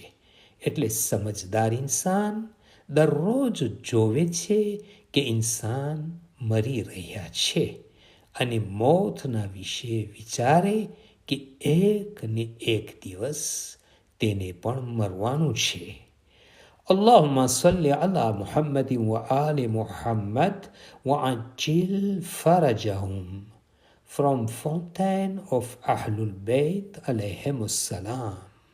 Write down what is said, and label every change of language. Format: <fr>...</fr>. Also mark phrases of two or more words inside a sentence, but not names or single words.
<gu>એટલે સમજદાર ઇન્સાન દરરોજ જોવે છે કે ઇન્સાન મરી રહ્યા છે અને મોતના વિશે વિચારે કે એક ને એક દિવસ તેને પણ મરવાનું છે.</gu> <ar>اللهم صل على محمد وآل محمد وعجل فرجهم.</ar> <en>From Fountain of Ahlul Bayt</en> <ar>عليهم السلام.</ar>